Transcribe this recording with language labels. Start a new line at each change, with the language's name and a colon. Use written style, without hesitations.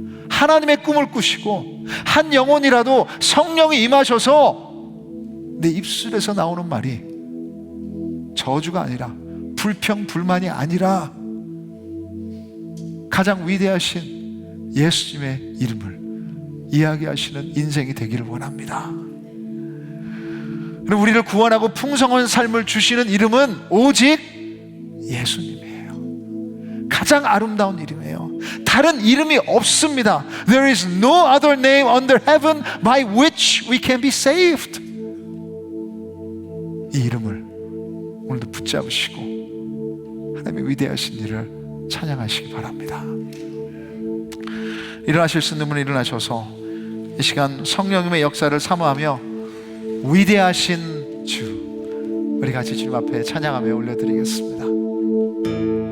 Korean: 하나님의 꿈을 꾸시고 한 영혼이라도 성령이 임하셔서 내 입술에서 나오는 말이 저주가 아니라 불평, 불만이 아니라 가장 위대하신 예수님의 이름을 이야기하시는 인생이 되기를 원합니다. 그리고 우리를 구원하고 풍성한 삶을 주시는 이름은 오직 예수님이에요. 가장 아름다운 이름이에요. 다른 이름이 없습니다.
English: There is no other name under heaven by which we can be saved.
Korean: 이 이름을 오늘도 붙잡으시고 하나님의 위대하신 일을 찬양하시기 바랍니다. 일어나실 수 있는 분은 일어나셔서 이 시간 성령님의 역사를 사모하며 위대하신 주, 우리 같이 주님 앞에 찬양하며 올려드리겠습니다.